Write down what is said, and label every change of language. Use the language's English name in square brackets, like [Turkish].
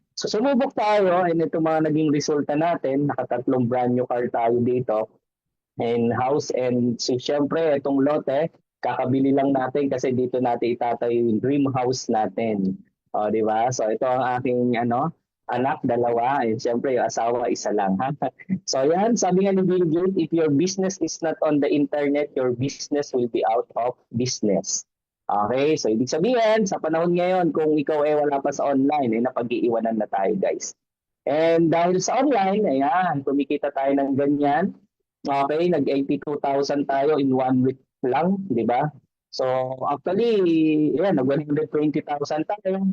[Filipino] So sumubok tayo and ito mga naging resulta natin. Nakatatlong brand new car tayo dito in-house and so syempre itong lote kakabili lang natin kasi dito natin itatayo yung dream house natin. O, di ba? So ito ang aking anak, dalawa. And syempre, yung asawa, isa lang. Ha? So yan, sabi nga ni [English] Bill Gates, if your business is not on the internet, your business will be out of business. [Filipino] Okay, so ibig sabihin, sa panahon ngayon, kung ikaw wala pa sa online, napag-iiwanan na tayo, guys. And dahil sa online, ayan, kumikita tayo ng ganyan. Okay, nag-82,000 tayo [English] in 1 week [Filipino] lang, di ba? So, actually, ayan, nag-120,000 tayo.